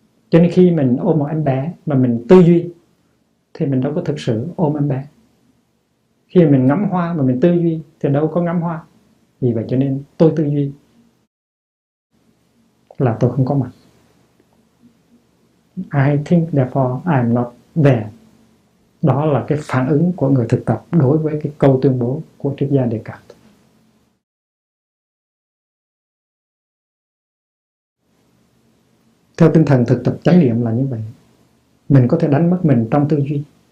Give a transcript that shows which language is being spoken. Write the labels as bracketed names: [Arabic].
[Vietnamese] Cho nên khi mình ôm một em bé mà mình tư duy thì mình đâu có thực sự ôm em bé. Khi mình ngắm hoa mà mình tư duy thì đâu có ngắm hoa. Vì vậy cho nên tôi tư duy là tôi không có mặt. [English] I think therefore I'm not there. [Vietnamese] Đó là cái phản ứng của người thực tập đối với cái câu tuyên bố của triết gia Descartes. Theo tinh thần thực tập chánh niệm là như vậy. Mình có thể đánh mất mình trong tư duy.